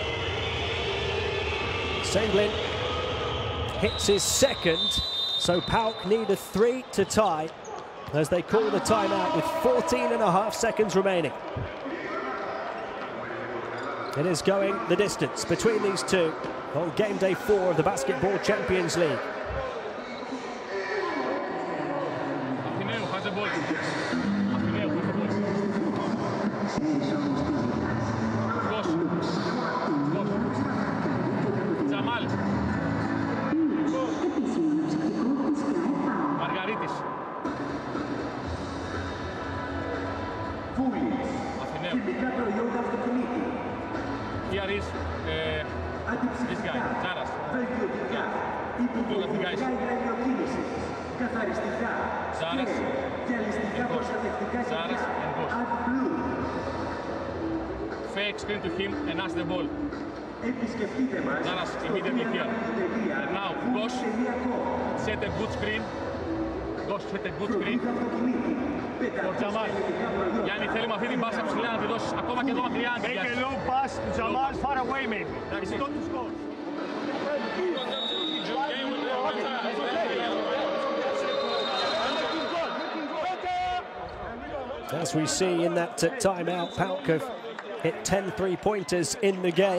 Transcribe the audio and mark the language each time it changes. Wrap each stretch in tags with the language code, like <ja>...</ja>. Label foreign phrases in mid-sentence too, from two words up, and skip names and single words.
<en>Sένγκλin hits his second, so PAOK need a 3 to tie as they call the timeout with 14.5 seconds remaining. It is going the distance between these two on game day 4 of the Basketball Champions League. Αθηναίου has the ball. Αθηναίου has the ball. Γκος. Τζαμάλ. Μαργαρίτης. Αθηναίου. Here is this guy, Ζάρας. Look at the guys. Ζάρας and Γκος. Ζάρας and Γκος. Fake screen to him and ask the ball. Ζάρας immediately here. And now Γκος set a good screen. Γκος set a good screen. For Τζαμάλ.</en> <el>Γιάννη, θέλει με αυτή την πάσα ψηλά να τη δώσεις ακόμα και εδώ μακριά.</el> <en>Make a low pass to Jamal, far away maybe. It's not to score. As we see in that timeout, PAOK have hit 10 three-pointers in the game.</en>